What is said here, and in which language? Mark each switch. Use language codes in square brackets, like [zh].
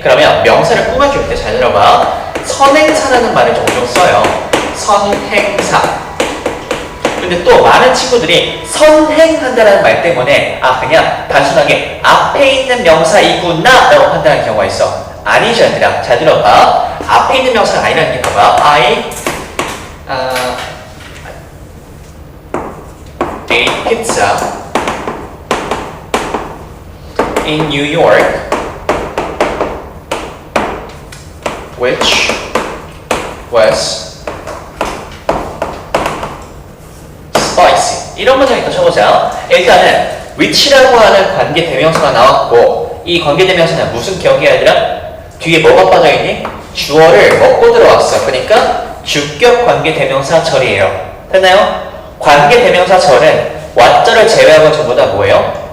[ko] 그러면 명사를 꾸며줄 때 잘 들어봐. 선행사라는 말을 종종 써요. 선행사. 근데 또 많은 친구들이 선행한다는 말 때문에 그냥 단순하게 앞에 있는 명사이구나 라고 판단하는 경우가 있어. 아니죠 얘들아. 잘 들어봐. 앞에 있는 명사가 아니라는 게 봐봐. [en] I ate pizza in New York which was spicy. [ko] 이런 문장부터 쳐보자. 일단은 which라고 하는 관계 대명사가 나왔고 이 관계 대명사는 무슨 격이야 얘들아? 뒤에 뭐가 빠져있니? 주어를 먹고 들어왔어. 그러니까 주격 관계 대명사 절이에요. 됐나요? 관계 대명사 절은 왓절을 제외하고 전부 다 뭐예요?